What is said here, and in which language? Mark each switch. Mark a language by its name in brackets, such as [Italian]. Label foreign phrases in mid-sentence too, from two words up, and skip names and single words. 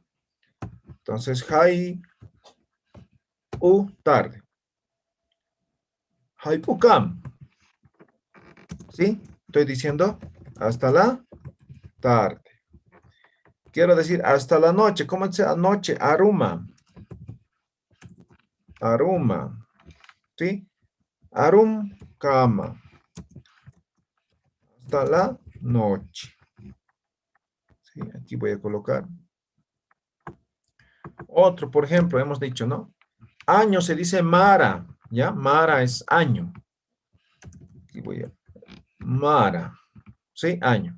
[Spanish] Entonces, haipu, tarde. [Aymara] Haipu kam. ¿Sí? [Spanish] Estoy diciendo hasta la tarde. Quiero decir hasta la noche. ¿Cómo dice anoche? [Aymara] Aruma. Aruma. ¿Sí? Arum kama. [Spanish] Hasta la noche. ¿Sí? Aquí voy a colocar. Otro, por ejemplo, hemos dicho, ¿no? Año se dice mara. ¿Ya? Mara es año. Aquí voy a... Mara. ¿Sí? Año.